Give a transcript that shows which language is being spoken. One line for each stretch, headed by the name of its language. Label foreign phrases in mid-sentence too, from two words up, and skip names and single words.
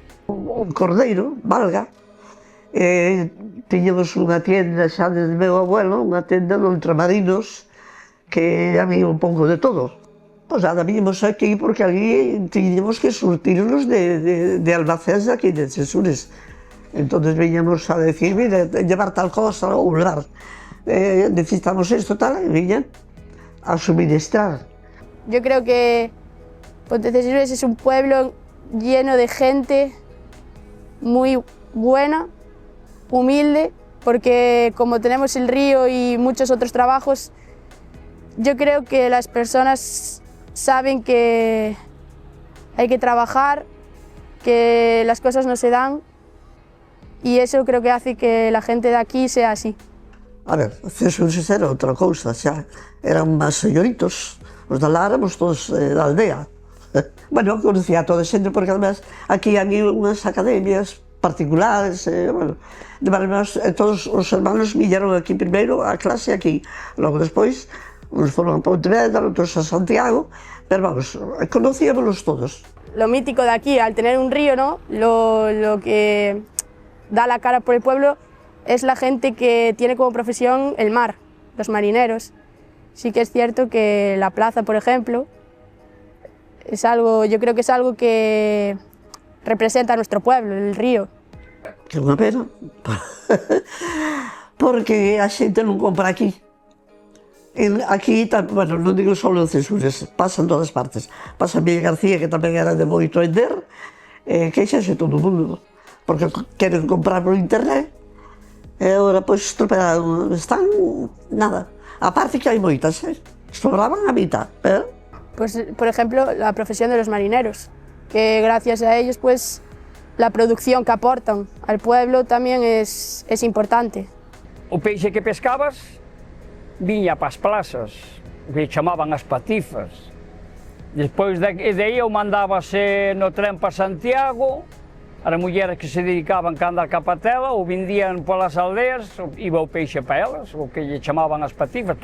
Galician: Un cordeiro, valga, tiñamos unha tienda xa desde meu abuelo, unha tenda de ultramarinos, que había un pouco de todo. Pois nada, viñemos aquí porque ali tiñamos que surtirnos de almacéns aquí de Cesures. Entonces viñamos a decir,
Spanish: mira, llevar tal cosa
Galician: ou levar.
Spanish: Necesitamos esto, tal, y viñan a suministrar. Yo creo que Pontecesures es un pueblo lleno de gente muy buena, humilde, porque como tenemos el río y muchos otros trabajos, yo creo que las personas saben que hay que trabajar, que las cosas no se dan, y eso creo que hace que la gente de aquí sea así.
Galician: A ver, Cesures era outra cousa, xa. Eran máis señoritos. Os da lá éramos todos da aldea. Bueno,
Spanish: conocía a toda
Galician: xente, porque además aquí había unhas academias particulares, bueno, todos os hermanos viñeron aquí primeiro a clase aquí. Logo despois, uns foron a Pontevedra, outros a Santiago, pero vamos, conocíamos todos.
Spanish: Lo mítico de aquí, al tener un río, ¿no? Lo que da la cara por el pueblo es la gente que tiene como profesión el mar, los marineros. Sí que es cierto que la plaza, por ejemplo, es algo, yo creo que es algo que representa a nuestro pueblo, el río.
Galician: Que unha pena, porque a xente non compra aquí. Aquí, bueno, non digo só en Cesures, pasa en todas partes. Pasa en Villa García, que tamén era de moito vender, queixase todo o mundo, porque queren comprar por internet. E agora, pois, estropearon, están nada. A parte que hai moitas, sobraban a mitad, pero...
Spanish: Pues, por ejemplo, la profesión de los marineros, que gracias a ellos, pues, la producción que aportan al pueblo también es importante.
Galician: O peixe que pescabas viña para as plazas, que chamaban as patifas. Despois de aí eu mandábase no tren para Santiago, as mulleres que se dedicaban a andar ca patela ou vendían polas aldeas, iba o peixe para elas, o que lle chamaban as patifas.